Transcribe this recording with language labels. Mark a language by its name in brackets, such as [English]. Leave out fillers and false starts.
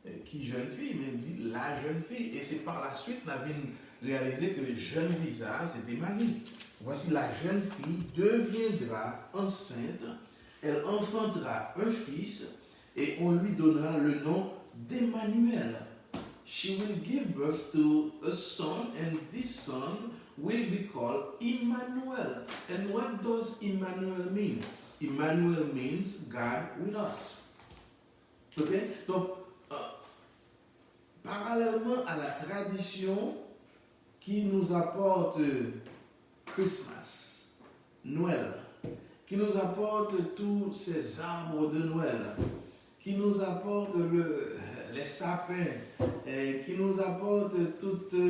[French] qui jeune fille, mais il dit la jeune fille. Et c'est par la suite qu'on a réalisé que la jeune fille, ça, c'était Marie. Voici la jeune fille deviendra enceinte, elle enfantera un fils et on lui donnera le nom d'Emmanuel. [English] She will give birth to a son and this son will be called Emmanuel. And what does Emmanuel mean? Emmanuel means God with us. Ok? [French] Donc, parallèlement à la tradition qui nous apporte Christmas, Noël, qui nous apporte tous ces arbres de Noël, qui nous apporte les sapins, qui nous apporte tout